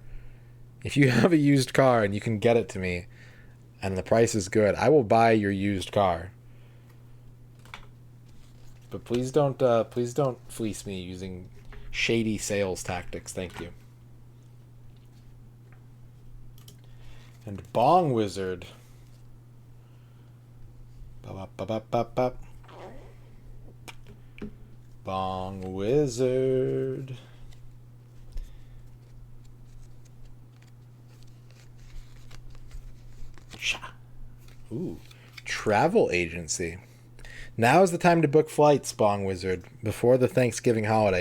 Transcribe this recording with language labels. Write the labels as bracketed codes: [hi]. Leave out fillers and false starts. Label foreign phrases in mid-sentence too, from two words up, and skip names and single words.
[en] If you have a used car and you can get it to me and the price is good, I will buy your used car. But please don't fleece me using shady sales tactics. Thank you. And Bong Wizard. Ba-ba-ba-ba-ba-ba. Bong Wizard. Ooh, travel agency. Now is the time to book flights, Bong Wizard, before the Thanksgiving holiday.